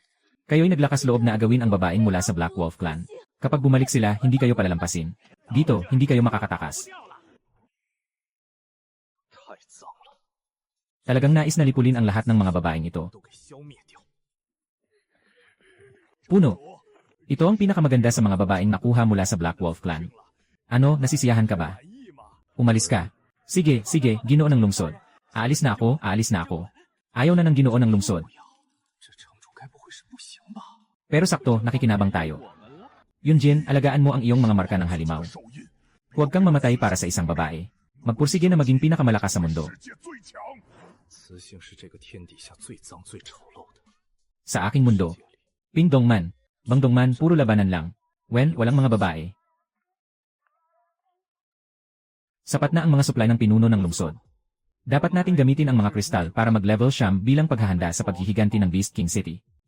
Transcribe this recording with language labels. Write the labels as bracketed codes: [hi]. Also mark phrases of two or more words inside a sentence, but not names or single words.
[tl] Kayo'y naglakas loob na agawin ang babaeng mula sa Black Wolf Clan. Kapag bumalik sila, hindi kayo palalampasin. Dito, hindi kayo makakatakas. [zh] 太脏了， [tl] Talagang nais na lipulin ang lahat ng mga babaeng ito. [zh] 都给消灭掉。 [tl] Puno. Ito ang pinakamaganda sa mga babaeng nakuha mula sa Black Wolf Clan. Ano, nasisiyahan ka ba? [zh] 满意吗？ [tl] Umalis ka. Sige, sige, Ginoo ng lungsod. Aalis na ako, aalis na ako. Ayaw na ng Ginoo ng lungsod. [zh] 这城主该不会是不行吧？ [tl] Pero sakto, nakikinabang tayo. [zh] 我们了， [tl] Yunjin, alagaan mo ang iyong mga marka ng halimaw. [zh] 受孕， [tl] Huwag kang mamatay para sa isang babae. Magpursige na maging pinakamalakas sa mundo. [zh] 世界最强。雌性是这个天底下最脏最丑陋的。 [tl] Sa aking mundo. Ping Dongman. Bang Dongman, puro labanan lang. Wen, walang mga babae. Sapat na ang mga supply ng pinuno ng lungsod. Dapat nating gamitin ang mga kristal para mag-level siyam bilang paghahanda sa paghihiganti ng Beast King City.